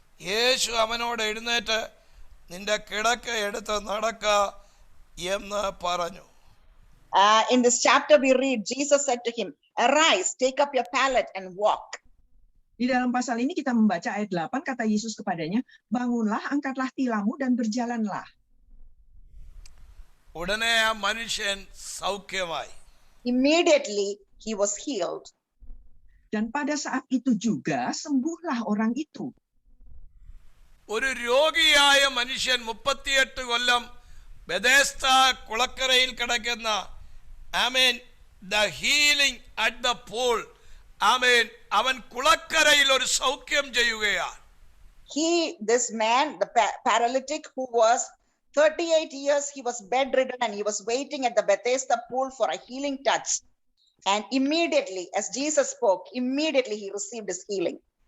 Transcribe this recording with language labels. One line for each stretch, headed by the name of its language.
Malayalam: യേശു അവനോട് എഴുന്നേറ്റ് നിന്റെ കിടക്ക എടുത്ത് നടക്ക എന്ന് പറഞ്ഞു.
English: In this chapter we read, Jesus said to him, arise, take up your pallet and walk.
Indonesian: Di dalam pasal ini kita membaca ayat 8, kata Yesus kepadanya, bangunlah, angkatlah tilammu dan berjalanlah.
Malayalam: ഉടനെ ആ മനുഷ്യൻ സൗഖ്യമായി.
English: Immediately he was healed.
Indonesian: Dan pada saat itu juga sembuhlah orang itu.
Malayalam: ഒരു രോഗിയായ മനുഷ്യൻ 38 കൊല്ലം ബെഥെസ്ദ കുളക്കരയിൽ കിടക്കുന്ന ആമേൻ
English: the healing at the pool,
Malayalam: ആമേൻ അവൻ കുളക്കരയിൽ ഒരു സൗഖ്യം ചെയ്യുകയാണ്.
English: This man, the paralytic who was 38 years, he was bedridden and he was waiting at the Bethesda pool for a healing touch. And immediately, as Jesus spoke, immediately he received his healing.